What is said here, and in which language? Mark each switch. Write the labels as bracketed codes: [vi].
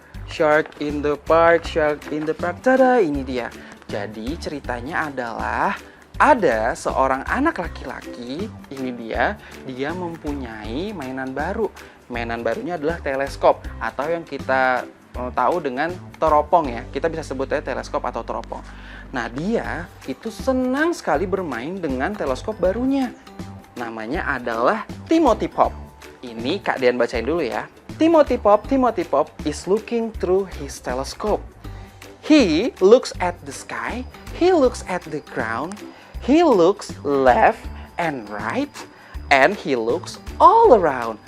[en] Shark in the Park, Shark in the Park. [id] Tada, ini dia. Jadi ceritanya adalah ada seorang anak laki-laki, ini dia mempunyai mainan baru. Mainan barunya adalah teleskop atau yang kita tahu dengan teropong ya. Kita bisa sebutnya teleskop atau teropong. Nah, dia itu senang sekali bermain dengan teleskop barunya. Namanya adalah Timothy Pop. Ini Kak Dean bacain dulu ya. [en] Timothy Pop is looking through his telescope. He looks at the sky, he looks at the ground, he looks left and right, and he looks all around.